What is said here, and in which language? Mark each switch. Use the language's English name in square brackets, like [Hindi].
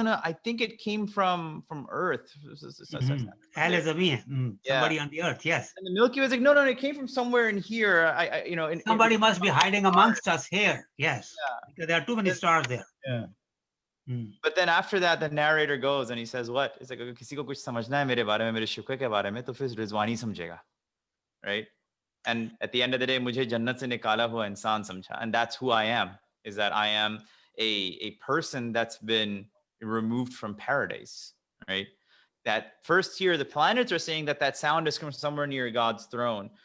[English] I think it came from Earth. Somebody on the earth, yes. And the Milky Way is like, no, it came from somewhere in here. Somebody must be hiding amongst us here. Yes. Yeah. Because there are too many stars there. Yeah. But then after that, the narrator goes and he says, what? It's like, [Hindi] अगर किसी को कुछ समझना है मेरे बारे में, मेरे शुक्र के बारे में, तो फिर रिजवानी समझेगा. [English] Right? And at the end of the day, [Hindi] मुझे जन्नत से निकाला हुआ इंसान समझा. [English] And that's who I am, is that I am a person that's been removed from paradise, right? That first here, the planets are saying that sound is from somewhere near God's throne.